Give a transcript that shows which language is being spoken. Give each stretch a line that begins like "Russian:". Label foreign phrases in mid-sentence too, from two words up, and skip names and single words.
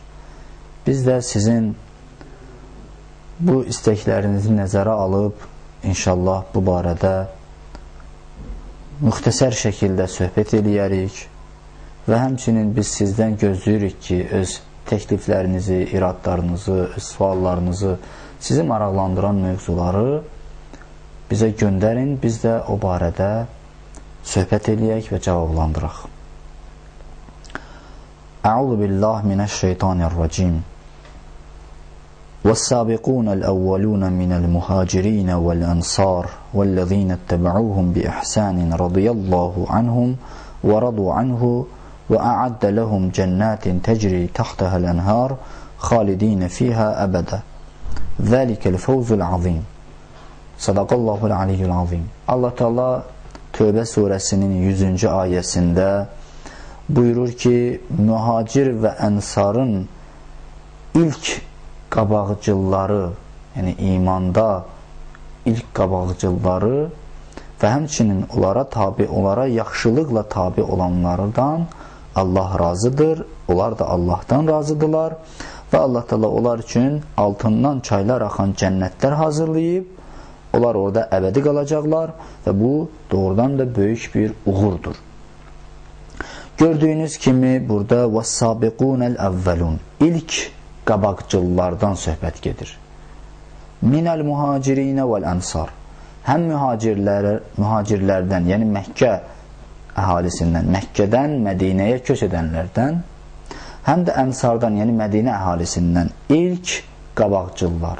Azerbaijani: Biz də sizin bu istəklərinizi nəzərə alıb, inşallah bu barədə müxtəsər şəkildə söhbət eləyərik və həmçinin biz sizdən gözləyirik ki, öz təkliflərinizi, iradlarınızı, öz suallarınızı, sizi maraqlandıran mövzuları bizə göndərin, biz də o barədə söhbət eləyək və cavablandıraq.
Arabic: أعوذ بالله من الشيطان الرجيم. والسابقون الأولون من المهاجرين والأنصار والذين اتبعوهم بإحسان رضي الله عنهم ورضوا عنه وأعد لهم جنات تجري تحتها الأنهار خالدين فيها أبدا ذلك الفوز العظيم صدق الله العلي العظيم.
Azerbaijani: Allah Teala Tövbə surəsinin 100-cü ayəsində buyurur ki, mühacir və ənsarın ilk qabaqcılları, yəni imanda ilk qabaqcılları və həmçinin onlara tabi, onlara yaxşılıqla tabi olanlardan Allah razıdır, onlar da Allahdan razıdırlar və Allah Teala onlar üçün altından çaylar axan cənnətlər hazırlayıb, onlar orada əbədi qalacaqlar və bu doğrudan da böyük bir uğurdur. Gördüyünüz kimi burada
Arabic: وَالسَّابِقُونَ الْأَوَّلُونَ
Azerbaijani: ilk qabaqcıllardan söhbət gedir.
Arabic: من المهاجرين والأنصار,
Azerbaijani: həm mühacirlərdən, yəni Məkkə əhalisindən, Məkkədən Mədinəyə köç edənlərdən, həm də ənsardan, yəni Mədinə əhalisindən ilk qabaqcıllar.